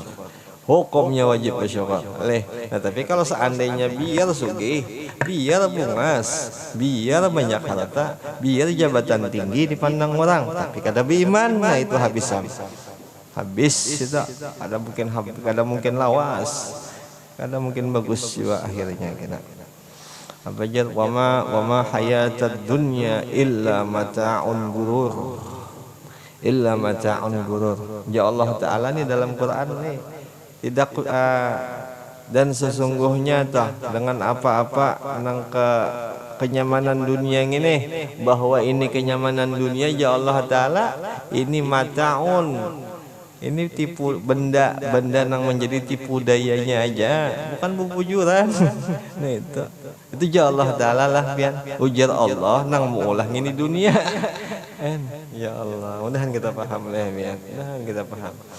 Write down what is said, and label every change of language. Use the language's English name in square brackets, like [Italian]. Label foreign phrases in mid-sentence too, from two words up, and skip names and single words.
[Banjar] Hukumnya wajib bersyukur. Nah tapi kalau seandainya biar sugih, biar bungas, biar banyak harta, biar jabatan tinggi dipandang orang, tapi kada beriman, nah itu habisan. Habis itu kada mungkin lawas, kada mungkin bagus juga akhirnya kena. Apa jad [Arabic] وما الحياة الدنيا إلا متاع الغرور، إلا متاع الغرور. [Banjar] Ya Allah Ta'ala nih dalam Quran nih tidak dan sesungguhnya tah dengan apa-apa nang kenyamanan dunia ini, bahwa ini kenyamanan dunia ya Allah Ta'ala ini mata'un, ini tipu benda nang menjadi tipu dayanya aja, bukan bubujuran. Nah itu ya Allah Ta'ala lah pian ujar Allah nang mengulang ini dunia. Ya Allah, mudahan kita paham lah pian, mudahan kita paham.